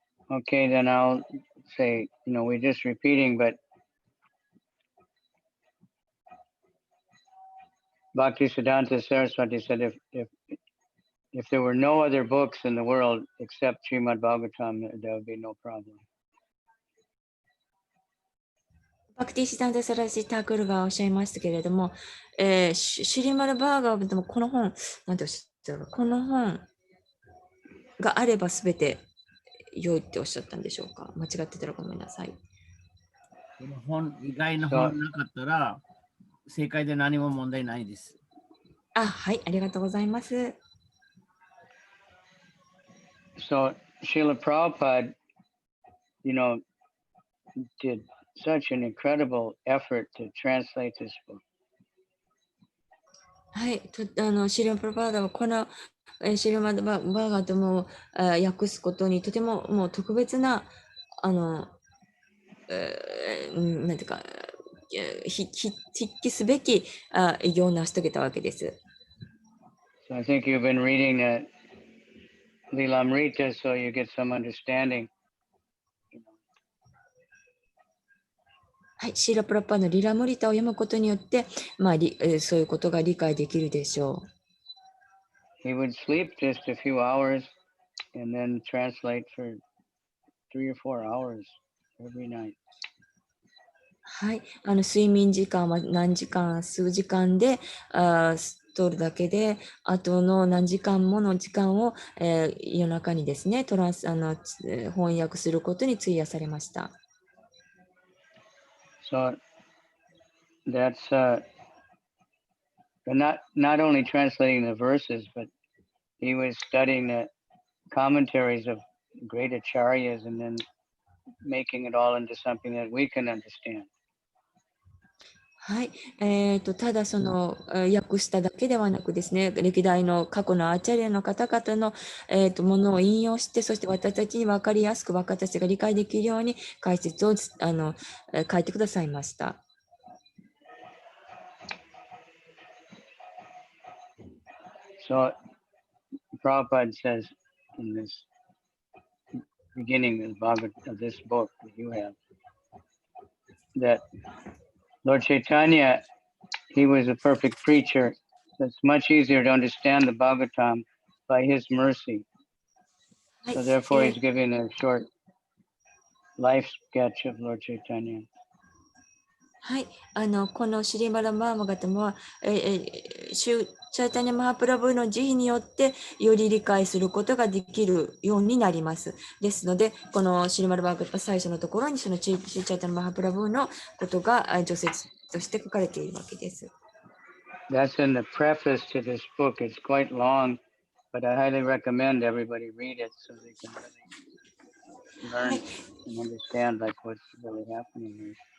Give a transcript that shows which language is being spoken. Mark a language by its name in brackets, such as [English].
[English] Okay, then I'll say, we're just repeating, but Bhaktisiddhanta Saraswati said if there were no other books in the world except Srimad Bhagavatam, there would be no problem. [Japanese] バクティシダンダ・サラシ・タークルがおっしゃいましたけれども、シリマル・バーガーでもこの本、なんておっしゃったの、この本があればすべて良いっておっしゃったんでしょうか。間違ってたらごめんなさい。この本以外の本なかったら正解で何も問題ないです。はい、ありがとうございます。 [English] So Srila Prabhupada, did such an incredible effort to translate this book. [Japanese] はい、シリマル・バーガーはこのシリマル・バーガーとも訳すことにとてももう特別ななんていうか筆記すべき偉業を成し遂げたわけです。 [English] So I think you've been reading Lilamrita, so you get some understanding. [Japanese] はい、シーラ・プラパーのリラムリタを読むことによって、そういうことが理解できるでしょう。 [English] He would sleep just a few hours and then translate for 3 or 4 hours every night. [Japanese] はい、睡眠時間は何時間、数時間で取るだけで、あとの何時間もの時間を、夜中にですね、翻訳することに費やされました。 [English] So that's not only translating the verses, but he was studying the commentaries of great acharyas and then making it all into something that we can understand. [Japanese] はい、ただその訳しただけではなくですね、歴代の過去のアーチャリアの方々の、ものを引用して、そして私たちに分かりやすく私たちが理解できるように解説を書いてくださいました。 [English] So Prabhupada says in this beginning of this book that you have, that Lord Chaitanya, he was a perfect preacher. It's much easier to understand the Bhagavatam by his mercy. [Japanese] はい [English] So therefore he's giving a short life sketch of Lord Chaitanya. [Japanese] はい、このシリマラ・マーマガタムは、シュチャイタニャ・マハプラブの慈悲によってより理解することができるようになります。ですので、このシリマラ・バーガタ最初のところにそのシュチャイタニャ・マハプラブのことが除説として書かれているわけです。 [English] That's in the preface to this book. It's quite long, but I highly recommend everybody read it so they can really learn and understand like what's really happening here.